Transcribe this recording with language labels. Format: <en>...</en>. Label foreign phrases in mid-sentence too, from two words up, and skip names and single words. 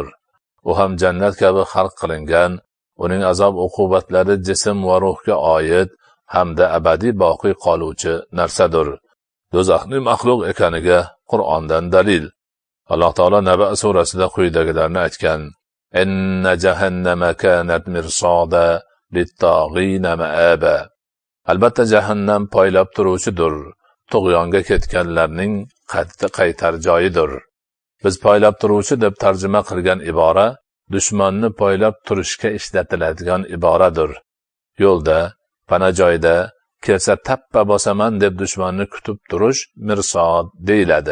<uz>U ham jannat kabi xalq qilingan, uning azob uqubatlari jism va ruhga oid hamda abadiy boqiy qoluvchi narsadir. Do'zaxning maxluq ekaniga Qur'ondan dalil. Alloh taolo Naba surasida quyidagilarni aytgan:</uz> <ar>"إن جهنم كانت مرصادا للطاغين مآبا."</ar> <uz>Albatta jahannam poylab turuvchidir, tug'yonga ketganlarning qaytar joyidir. Biz poylab turuvchi deb tarjima qilgan ibora dushmanni poylab turishga ishlatiladigan iboradir. Yo'lda, pana joyda kelsa tappa bosaman deb dushmanni kutib turish mirsod deyiladi.</uz>